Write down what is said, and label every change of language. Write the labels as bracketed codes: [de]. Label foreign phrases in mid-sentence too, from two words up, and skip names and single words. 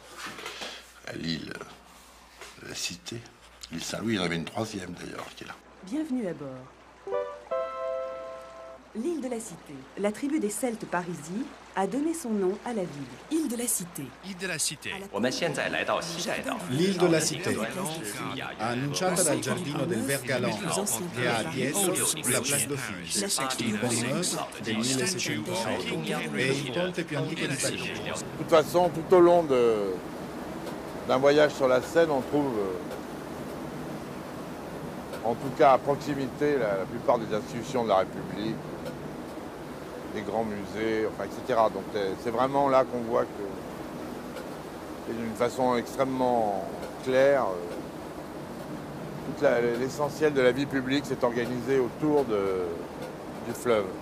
[fr] À l'île de la Cité. L'île Saint-Louis, il y en avait une troisième, d'ailleurs, qui est là. Bienvenue à bord. L'île de la Cité, la tribu des Celtes parisis, a donné son nom à la ville. Île de la Cité. Île de la Cité. L'île de la Cité, [it] annunciata dal giardino del Vergalan, che ha a dietro la Place Dauphine, il Pont Neuf del 1606 e il ponte più antico di Parigi. [fr] De toute façon, tout au long d'un voyage sur la Seine, on trouve, en tout cas à proximité, la plupart des institutions de la République, des grands musées, enfin, etc. Donc c'est vraiment là qu'on voit que, d'une façon extrêmement claire, l'essentiel de la vie publique s'est organisé autour du fleuve.